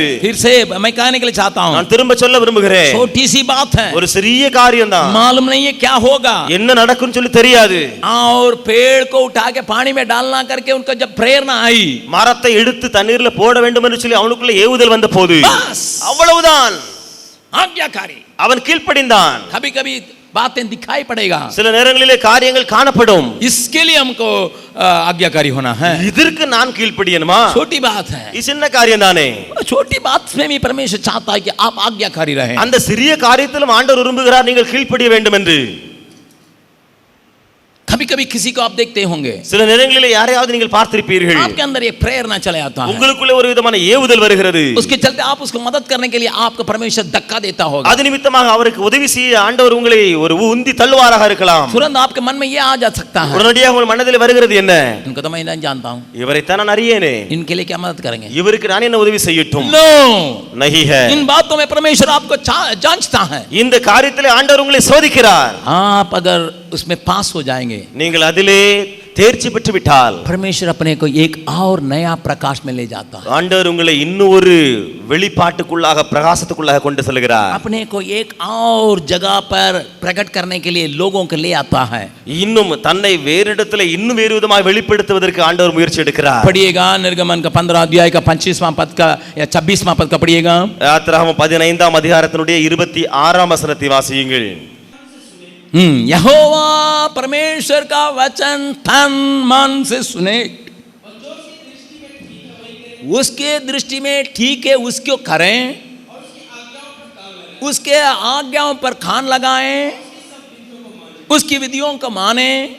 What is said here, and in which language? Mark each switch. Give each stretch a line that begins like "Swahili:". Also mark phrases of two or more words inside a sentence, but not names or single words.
Hindi: फिर से मैं कहने के लिए चाहता हूँ,
Tamil: நான் திரும்ப சொல்ல விரும்புகிறேன்.
Hindi: छोटी सी बात है,
Tamil: ஒரு சிறிய காரியம் தான்.
Hindi: मालूम नहीं है क्या होगा.
Tamil: என்ன நடக்கும்னு சொல்லி தெரியாது.
Hindi: और पेड़ को उठा के पानी में डालना करके उनको जब प्रेरणा आई,
Tamil: மரத்தை எடுத்து தண்ணீர்ல போட வேண்டும் என்று சொல்லி அவனுக்குள்ள ஏவுதல் வந்த போது
Hindi: बस
Tamil: அவ்வளவுதான்.
Hindi: आज्ञाकारी.
Tamil: அவன் கீழ்ப்படிந்தான்.
Hindi: कभी कभी बातें दिखाई पड़ेगा.
Tamil: சில நேரங்களிலே காரியங்கள் காணப்படும்.
Hindi: इसके लिए हमको आज्ञाकारी होना है.
Tamil: இதற்கு நான் கீழ்ப்படியணுமா?
Hindi: छोटी बात है.
Tamil: இது சின்ன காரியம் தானே.
Hindi: छोटी बात में भी परमेश्वर चाहता है कि आप आज्ञाकारी रहें.
Tamil: அந்த சிறிய காரியத்திலும் ஆண்டவர் விரும்புகிறார் நீங்கள் கீழ்ப்படிய வேண்டும் என்று.
Hindi: कभी कभी किसी को आप देखते होंगे,
Tamil: சில நேரங்களிலே யாரையாவது நீங்கள் பார்த்திருப்பீர்கள்.
Hindi: आपके अंदर एक प्रेरणा चले आता है.
Tamil: உங்களுக்குள்ளே ஒரு விதமான ஏவுதல் வருகிறது.
Hindi: उसके चलते आप उसको मदद करने के लिए आपको परमेश्वर धक्का देता होगा.
Tamil: அது நிமித்தமாக அவருக்கு உதவி செய்ய ஆண்டவர் உங்களை ஒரு உந்தி தள்ளுவாராக இருக்கலாம்.
Hindi: तुरंत आपके मन में ये आ जा सकता है,
Tamil: உடனடியாக உங்கள் மனதில் வருகிறது என்ன?
Hindi: इनको तो मैं नहीं जानता हूँ,
Tamil: இவரைத்தான் நான் அறியேனே,
Hindi: इनके लिए क्या मदद करेंगे?
Tamil: இவருக்கு நான் என்ன உதவி செய்யட்டும்?
Hindi: नो, नहीं है. इन बातों में परमेश्वर आपको जांचता है.
Tamil: இந்த காரியத்திலே ஆண்டவர் உங்களை சோதிக்கிறார்.
Hindi: आप अगर उसमें पास हो जाएंगे,
Tamil: நீங்கள் அதிலே தேர்ச்சி பெற்று விட்டால்
Hindi: परमेश्वर अपने को एक और नया प्रकाश में ले जाता है.
Tamil: ஆண்டவர் உங்களை இன்னும் ஒரு வெளிப்பாட்டுக்குள்ளாக பிரகாசத்துக்குள்ளாக கொண்டு செல்கிறார்.
Hindi: अपने को एक और जगह पर प्रकट करने के लिए लोगों को ले आता है.
Tamil: இன்னும் தன்னை வேறு இடத்துல இன்னும் வேறு விதமாக வெளிப்படுத்துவதற்கு ஆண்டவர் முயற்சி எடுக்கிறார்.
Hindi: पढ़िएगा निर्गमन का 15 अध्याय का 25वां पद का या 26वां पद का पढ़िएगा.
Tamil: யாத்திராகமம் 15ஆம் அதிகாரத்தினுடைய 26ஆம் வசனத்தை வாசியுங்கள்.
Hindi: यहोवा परमेश्वर का वचन तन मन से सुने, उसके दृष्टि में ठीक है उसको करें, उसके आज्ञाओं पर कान लगाएं, उसकी विधियों को माने.